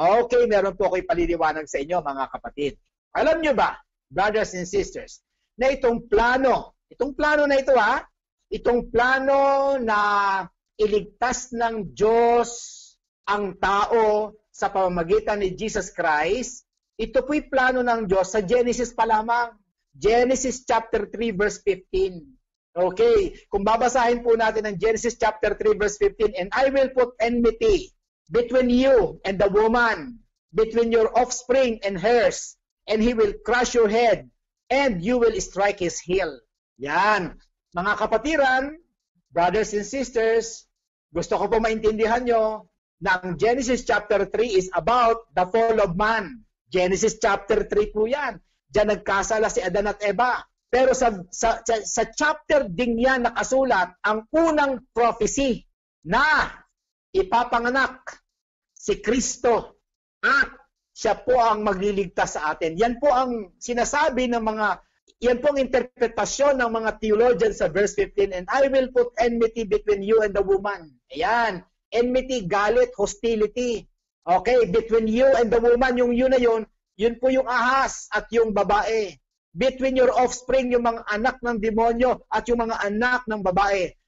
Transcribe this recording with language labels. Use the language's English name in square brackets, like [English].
[Filipino] Okay, meron po ako'y paliliwanag sa inyo mga kapatid. Alam nyo ba, [English] brothers and sisters, [Filipino] na itong plano na ito itong plano na iligtas ng Diyos ang tao sa pamamagitan ni Jesus Christ, ito po'y plano ng Diyos sa Genesis pa lamang. [English] Genesis chapter 3 verse 15. Okay, [Filipino] kung babasahin po natin ang Genesis [English] chapter 3 verse 15, and I will put enmity between you and the woman, between your offspring and hers, and he will crush your head, and you will strike his heel. [Filipino] Yan. Mga kapatiran, brothers and sisters, gusto ko po maintindihan nyo na ang Genesis chapter 3 [English] is about the fall of man. [Filipino] Genesis chapter 3 po yan. Diyan nagkasala si Adan at Eva. Pero sa chapter ding yan nakasulat ang unang prophecy na ipapanganak si Kristo at siya po ang magliligtas sa atin. Yan po ang sinasabi ng yan po ang interpretasyon ng mga theologians sa verse 15, [English] and I will put enmity between you and the woman. [Filipino] Ayan, enmity, galit, hostility. Okay, between you and the woman, yung yun na yun po yung ahas at yung babae. Between your offspring, yung mga anak ng demonyo at yung mga anak ng babae.